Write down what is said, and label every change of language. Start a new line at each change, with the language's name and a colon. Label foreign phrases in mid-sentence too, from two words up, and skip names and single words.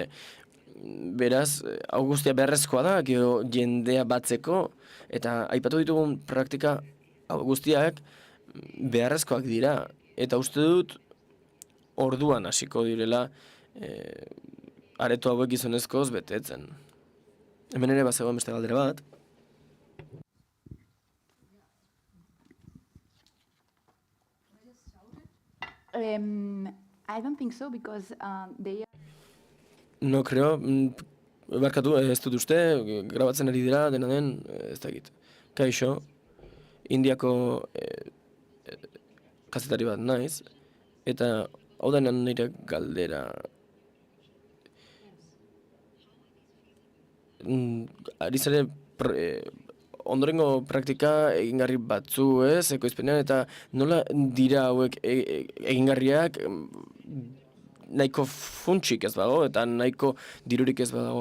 Basque: Beraz, hau guztia beharrezkoa da, gero jendea batzeko, eta aipatu ditugun praktika hau guztiak beharrezkoak dira. Eta uste dut orduan hasiko direla areto hauek gizonezkoz betetzen. Hemen ere bazegoen beste galdera bat.
English: I don't think so because they are
Spanish: No creo,
Basque: barkatu, ez dut uste, grabatzen ari dira, dena den, ez dakit. Kaixo, Indiako kazetari bat naiz, eta hau da nire galdera. Ari zare ondorengo praktika egingarri batzu, ez, ekoizpenean, eta nola dira hauek egingarriak nahiko funtsik ez badago, eta nahiko dirurik ez badago.